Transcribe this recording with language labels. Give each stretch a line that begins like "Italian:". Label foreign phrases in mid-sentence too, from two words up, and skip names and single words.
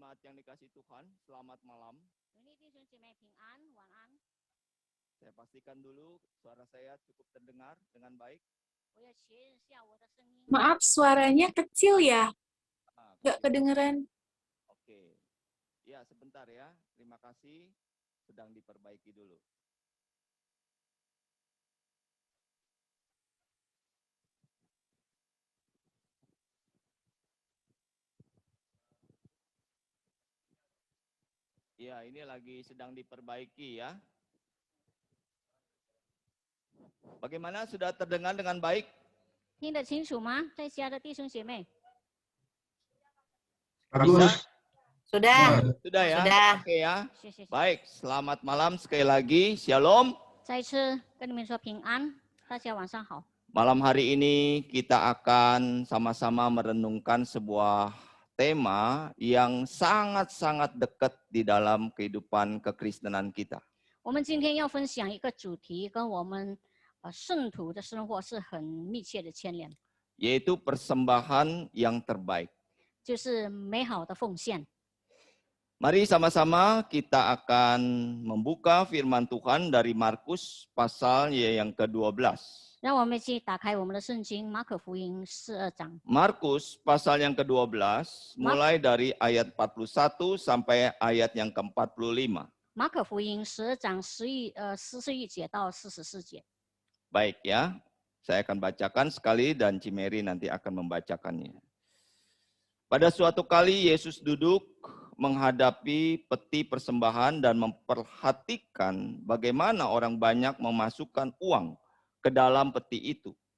Indonesian: Jemaat yang dikasih Tuhan, selamat malam.
Chinese: 主内弟兄姐妹平安，晚安。
Indonesian: Saya pastikan dulu suara saya cukup terdengar dengan baik.
Chinese: 我要确认一下我的声音。
Indonesian: Maaf, suaranya kecil ya, nggak Kecil. kedengeran. Oke. Ya, sebentar ya. Terima kasih. Sedang diperbaiki dulu. Ya, ini lagi sedang diperbaiki ya. Bagaimana, sudah terdengar dengan baik?
Chinese: 听得清楚吗？在家的弟兄姐妹，
Indonesian: Bisa? Sudah, Sudah ya? Sudah. Oke ya.
Chinese: 谢谢。
Indonesian: Baik, selamat malam sekali lagi. Shalom.
Chinese: 再一次跟你们说平安，大家晚上好。
Indonesian: Malam hari ini kita akan sama-sama merenungkan sebuah tema yang sangat-sangat dekat di dalam kehidupan kekristenan kita.
Chinese: 我们今天要分享一个主题，跟我们圣徒的生活是很密切的牵连，
Indonesian: Yaitu persembahan yang terbaik.
Chinese: 就是美好的奉献。
Indonesian: Mari sama-sama kita akan membuka firman Tuhan dari Markus pasal yang ke-12.
Chinese: 让我们一起打开我们的圣经《马可福音》12章。
Indonesian: Markus pasal yang ke-12 mulai dari ayat 41 sampai ayat yang ke-45.
Chinese: 马可福音12章41节到44节。
Indonesian: Baik ya, saya akan bacakan sekali dan Cimeri nanti akan membacakannya. Pada suatu kali Yesus duduk menghadapi peti persembahan dan memperhatikan bagaimana orang banyak memasukkan uang ke dalam peti itu.